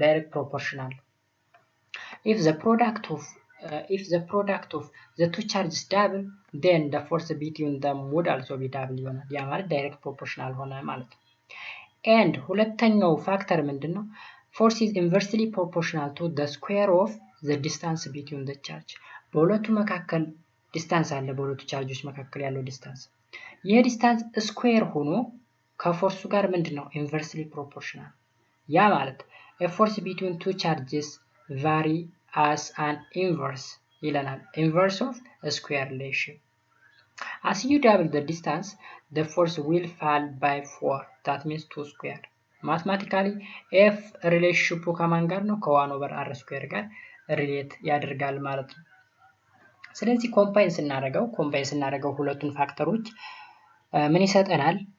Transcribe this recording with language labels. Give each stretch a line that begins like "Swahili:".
Amharic: ዳይሬክት ፕሮፖርሽናል።
English: if the product of the two charges double, then the force between them would also be double
Amharic: ይሆናል። ያ ማለት ዳይሬክት ፕሮፖርሽናል ሆነ ማለት ነው። and ሁለተኛው ፋክተር ምንድነው?
English: force is inversely proportional to the square of the distance between the charge.
Amharic: በሁለቱ መካከል ዲስታንስ አለ። በሁለቱ ቻርጆች መካከል ያለው ዲስታንስ ይሄ ዲስታንስ ስኩዌር ሆኖ ከፎርሱ ጋር ምንድነው? ኢንቨርስሊ ፕሮፖርሽናል። ያ ማለት
English: a force between two charges vary as an inverse
Amharic: ይለናል።
English: inverse of a square relation. as you double the distance, the force will fall by 4. that means 2 square.
Amharic: mathematically f relationship ከማን ጋር ነው? ከ1 over r square ጋር ሪሌት ያደርጋል ማለት ነው። ስለዚህ ኮምባይን ስናደርገው ሁለቱን ፋክተሮች ምን ይሰጠናል?